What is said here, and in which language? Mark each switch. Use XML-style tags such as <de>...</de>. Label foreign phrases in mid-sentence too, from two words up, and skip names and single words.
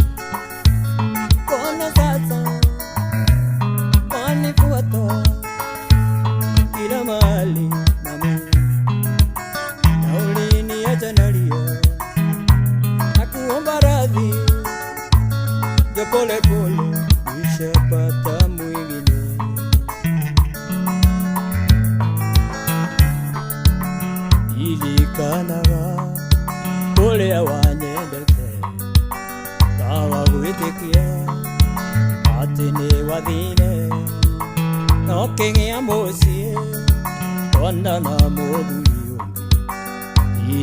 <sw>Mbona sasa wanifuata kila mahali nami, na uliniacha nalia na kuomba radhi, jo pole pole nishapata mwingine.</sw> <ki>Ilikanaga ũrĩa wanyendete, kawa gwĩtĩkia atĩ nĩ wathire, no kĩgĩa mũciĩ ona na mũthuri ũngĩ.</ki>